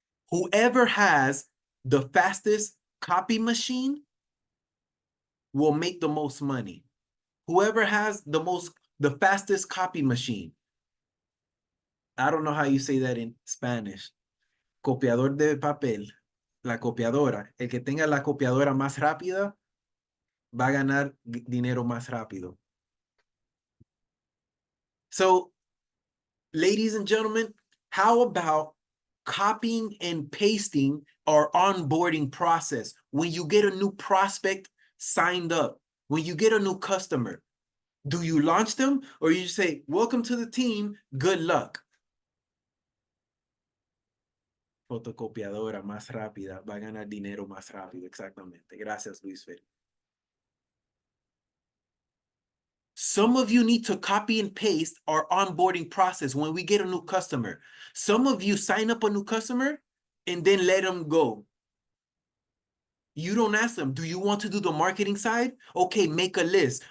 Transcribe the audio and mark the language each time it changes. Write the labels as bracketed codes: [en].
[en] Whoever has the fastest copy machine will make the most money. Whoever has the fastest copy machine. I don't know how you say that in Spanish. [es] Copiador de papel. La copiadora. El que tenga la copiadora más rápida va a ganar dinero más rápido. [en] So, ladies and gentlemen, how about copying and pasting our onboarding process? When you get a new prospect signed up, when you get a new customer, do you launch them or you say, welcome to the team, good luck? [es] Fotocopiadora más rápida va a ganar dinero más rápido. Exactamente. Gracias, Luis Fer. [en] Some of you need to copy and paste our onboarding process when we get a new customer. Some of you sign up a new customer and then let them go. You don't ask them, do you want to do the marketing side? Okay, make a list.